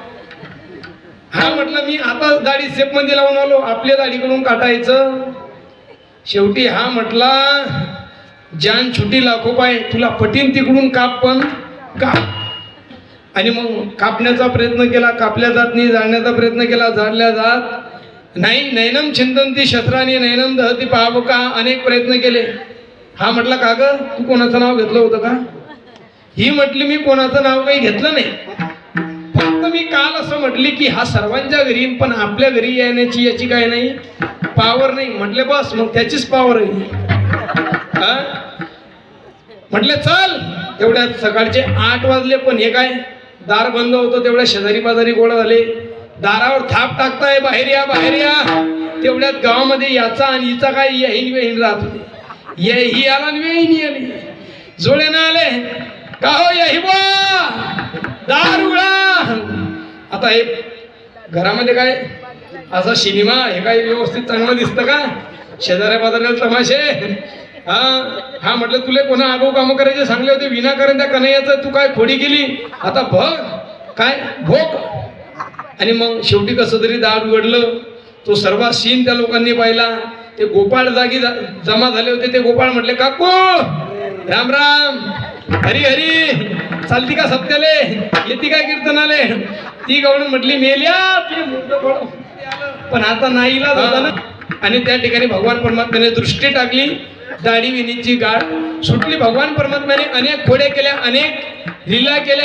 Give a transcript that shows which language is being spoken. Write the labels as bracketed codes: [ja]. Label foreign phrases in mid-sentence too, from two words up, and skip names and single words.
[mr] हा म्हटलं मी आता दाढी सेप मध्ये लावून आलो, आपल्या दाढीकडून काटायचं. शेवटी हा म्हटला [hi] जान छुटी लाखो पाय, [mr] तुला पटीन तिकडून काप पण काप. आणि मग कापण्याचा प्रयत्न केला, कापल्या जात नाही. जाळण्याचा प्रयत्न केला, जाळल्या जात नाही. [sa] नैनम चिंतनती शस्त्राने नैनम दहती पावका, [mr] अनेक प्रयत्न केले. हा म्हटला का ग तू कोणाचं नाव घेतलं होतं का. ही म्हटली मी कोणाचं नाव काही घेतलं नाही, फक्त मी काल असं म्हटली की हा सर्वांच्या घरी येईन पण आपल्या घरी येण्याची याची काय नाही पावर नाही. म्हटले बस मग त्याचीच पावर आहे. म्हटले चल. तेवढ्यात सकाळचे 8 वाजले, पण हे काय दार बंद होतं. तेवढ्या शेजारी पाजारी गोळा झाले, दारावर थाप टाकताय बाहेर या बाहेर या. तेवढ्यात गावामध्ये याचा आणि हिचा काय येईन वेहीन राहत होते. ही आला आणि वेहीन आली, जोड्यानं आले का हो यही बा दार उघडा. आता हे घरामध्ये काय असा सिनेमा हे काय व्यवस्थित चांगलं दिसतं का, शेजाऱ्या पाजाऱ्याला तमाशे. हा म्हटलं तुला कोणा आगाऊ कामं करायचे सांगले होते, विनाकारण त्या कन्हैयाचं तू काय खोडी केली, आता बघ काय भोग. आणि मग शेवटी कसं तरी दार उघडलं. तो सर्व सीन त्या लोकांनी पाहिला. ते गोपाळ जागी जमा झाले होते. ते गोपाळ म्हटले काकू राम राम, हरी हरी, चालती का सप्त्याले, येती काय कीर्तनाले. ती गवळण म्हटली मेल्या, पण आता नाहीला होता ना. आणि त्या ठिकाणी भगवान परमात्म्याने दृष्टी टाकली, दाढी विणीची गाठ सुटली. भगवान परमात्म्याने अनेक खोड्या केल्या, अनेक लीला केल्या.